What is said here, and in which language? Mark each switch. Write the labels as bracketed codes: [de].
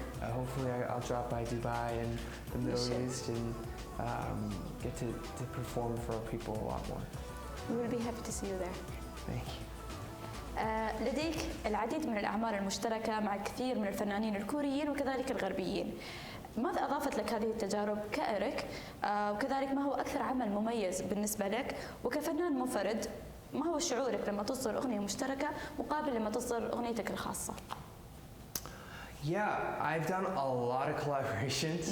[en] Hopefully I'll drop by Dubai and the Middle East and get to perform for people a lot more. We will be happy to see you there. Thank you. [ar] لديك العديد من الأعمال المشتركة مع الكثير من الفنانين الكوريين وكذلك الغربيين. ماذا أضافت لك هذه التجارب كإريك؟ وكذلك ما هو أكثر عمل مميز بالنسبة لك؟ وكفنان منفرد ما هو شعورك لما تصدر أغنية مشتركة مقابل لما تصدر أغنيتك الخاصة؟ [en] Yeah, I've done a lot of collaborations.